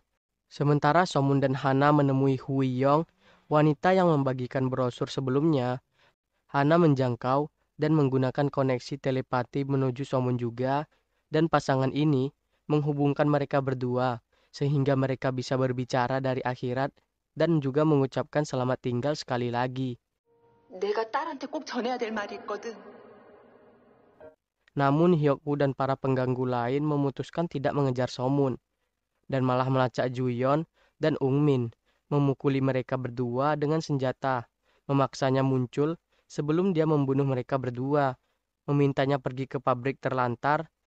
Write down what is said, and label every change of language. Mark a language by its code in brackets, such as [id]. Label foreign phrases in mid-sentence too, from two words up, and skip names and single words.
[id] Sementara Somun dan Hana menemui Hui Yong, wanita yang membagikan brosur sebelumnya. Hana menjangkau dan menggunakan koneksi telepati menuju Somun juga, dan pasangan ini menghubungkan mereka berdua, sehingga mereka bisa berbicara dari akhirat dan juga mengucapkan selamat tinggal sekali lagi. [ko] 내가 딸한테 꼭 전해야 될 말이 있거든. [id] Namun Hyuk-woo dan para pengganggu lain memutuskan tidak mengejar Somun, dan malah melacak Juyeon dan Ungmin, memukuli mereka berdua dengan senjata, memaksanya muncul sebelum dia membunuh mereka berdua, memintanya pergi ke pabrik terlantar.